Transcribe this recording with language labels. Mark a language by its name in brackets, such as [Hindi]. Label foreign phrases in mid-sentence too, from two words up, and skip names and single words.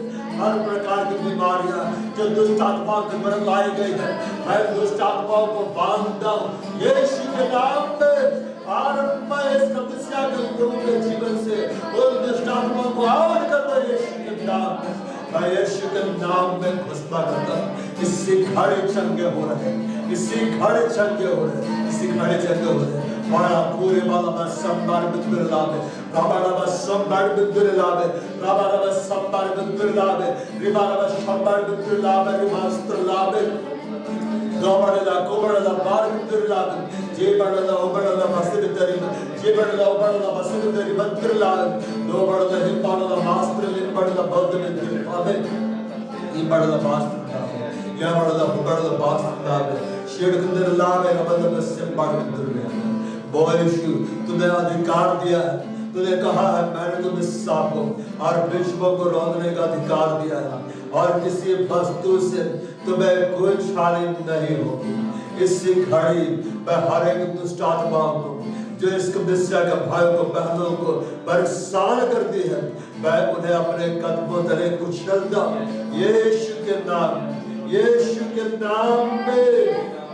[Hindi] हर प्रकार की बीमारियां जो दुष्ट आत्माओं के द्वारा लाई गई है, मैं दुष्ट आत्माओं को बांधता हूँ यीशु के नाम में। और मैं इस कलीसिया के लोगों के जीवन से उन दुष्ट आत्माओं को आउट करता हूँ यीशु के नाम में। मैं यीशु के नाम में घोषणा करता हूँ इससे घड़े चंगे हो रहे हैं, इससे घड़े चंगे हो रहे हैं, इससे घड़े चंगे हो रहे हैं। Para kure mala ba sambar bitbir labe, rabara ba sambar bitbir labe, rabara ba sambar bitbir labe, ribara ba sambar bitbir labe, rimastra labe, dobara la kobara la bar bitbir labe, jebara la obara la basit bitbir, jebara la obara la basit bitbir bitbir labe, dobara la himbara la mastra limbara la bad bitbir labe, himbara la mastra labe, yamara la obara la bastra labe, शेड कुंदर लावे रबद में सिंबाड़ bitbir labe। यीशु तुमने अधिकार दिया है, तूने कहा है मैंने तुम्हें सांपों और विषयों को रौंदने का अधिकार दिया है, और किसी वस्तु से तुम्हें कोई हानि नहीं होगी। इससे घड़ी मैं हर एक दुष्ट आत्माओं को जो इस कलीसिया के भाइयों को बहनों को परेशान करती है, मैं उन्हें अपने कदमों तले कुचलता हूं यीशु के नाम, यीशु के नाम में।